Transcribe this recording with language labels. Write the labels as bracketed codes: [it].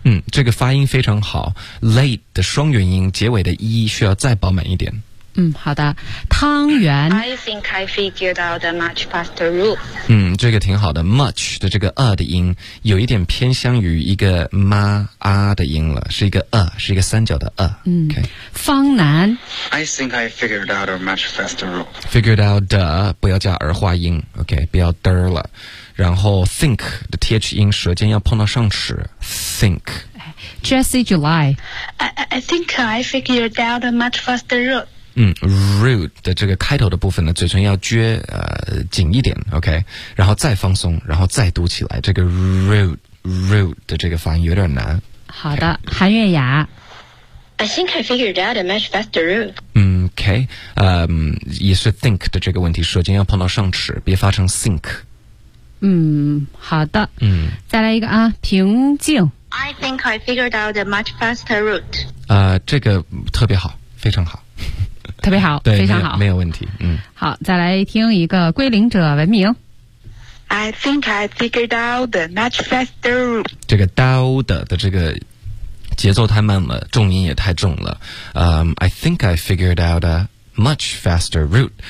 [zh] 这个发音非常好 ,late 的双元音结尾的 e 需要再饱满一点。好的。汤圆 [en] I think I figured out a much faster route. [zh] 这个挺好的 ,much 的这个 的音有一点偏向于一个 ma, 啊的音了是一个 是一个三角的方南 [en] I think I figured out a much faster route. Figured out the, [zh] 不要加儿化音 ,OK, 不要得了。然后 think 的 th 音舌尖要碰到上齿 ,think. [en] Jesse July I think I figured out a much faster route. [zh] rude 的这个开头的部分呢，嘴唇要撅紧一点 ，OK， 然后再放松，然后再读起来。这个 rude 的这个发音有点难。好的， okay. 韩月雅。 [en] I think I figured out a much faster route. [zh] Okay， 也是 think 的这个问题，舌尖要碰到上齿，别发成 think。好的。再来一个啊，平静。 [en] I think I figured out a much faster route. [zh] 这个特别好，非常好。特别好，非常好，没有问题。好，再来听一个归零者文明。 [en] I think I figured out the much faster route. [zh] 这个 dao 的这个节奏太慢了，重音也太重了。 [en] I think I figured out a much faster route.